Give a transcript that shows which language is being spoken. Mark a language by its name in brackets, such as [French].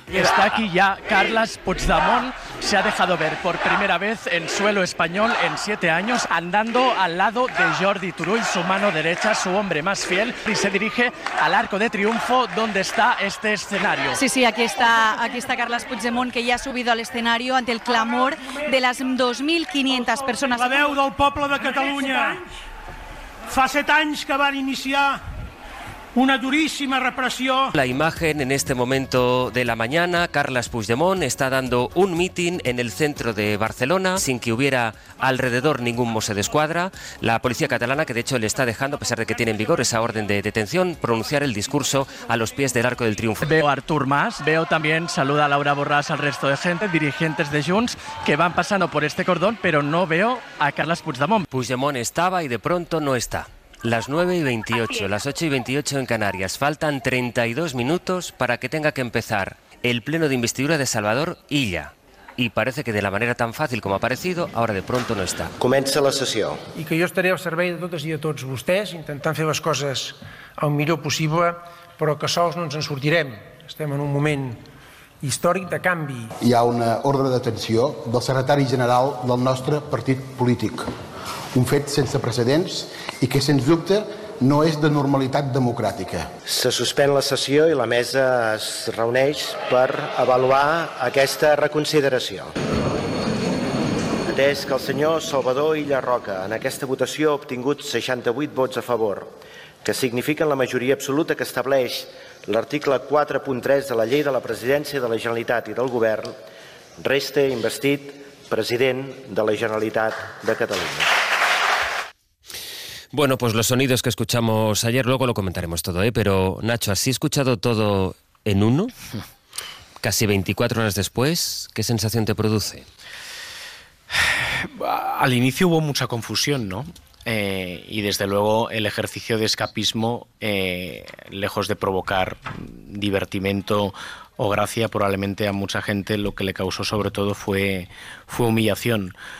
[Spanish] Está aquí ya Carles Puigdemont, se ha dejado ver por primera vez en suelo español en 7 años, andando al lado de Jordi Turull, su mano derecha, su hombre más fiel, y se dirige al Arco de Triunfo, donde está este escenario. Sí, sí, aquí está Carles Puigdemont, que ya ha subido al escenario ante el clamor de las 2.500 personas. [Catalan] La veu del poble de Catalunya. Fa 7 anys que van iniciar una [Spanish] durísima represión. La imagen en este momento de la mañana, Carles Puigdemont está dando un mitin en el centro de Barcelona sin que hubiera alrededor ningún mosso d'esquadra. La policía catalana, que de hecho le está dejando, a pesar de que tiene en vigor esa orden de detención, pronunciar el discurso a los pies del Arco del Triunfo. Veo a Artur Mas, veo también, saluda a Laura Borràs, al resto de gente, dirigentes de Junts, que van pasando por este cordón, pero no veo a Carles Puigdemont. Puigdemont estaba y de pronto no está. Las 9 y 28, las 8 y 28 en Canarias. Faltan 32 minutos para que tenga que empezar el pleno de investidura de Salvador Illa. Y parece que de la manera tan fácil como ha aparecido, ahora de pronto no está. [Catalan] Comença la sessió. I que jo estaré al servei de totes i de tots vostès, intentant fer les coses el millor possible, però que sols no ens en sortirem. Estem en un moment històric de canvi. Hi ha una ordre de detenció del secretari general del nostre partit polític. Un fet sense precedents i que, sens dubte, no és de normalitat democràtica. Se suspèn la sessió i la mesa es reuneix per avaluar aquesta reconsideració. Atès que el senyor Salvador Illa Roca en aquesta votació ha obtingut 68 vots a favor, que signifiquen la majoria absoluta que estableix l'article 4.3 de la Llei de la Presidència de la Generalitat i del Govern, resta investit president de la Generalitat de Catalunya. [Spanish] Bueno, pues los sonidos que escuchamos ayer, luego lo comentaremos todo, ¿eh? Pero Nacho, ¿has escuchado todo en uno? Casi 24 horas después, ¿qué sensación te produce? Al inicio hubo mucha confusión, ¿no? Y desde luego el ejercicio de escapismo, lejos de provocar divertimento o gracia, probablemente a mucha gente lo que le causó sobre todo fue humillación.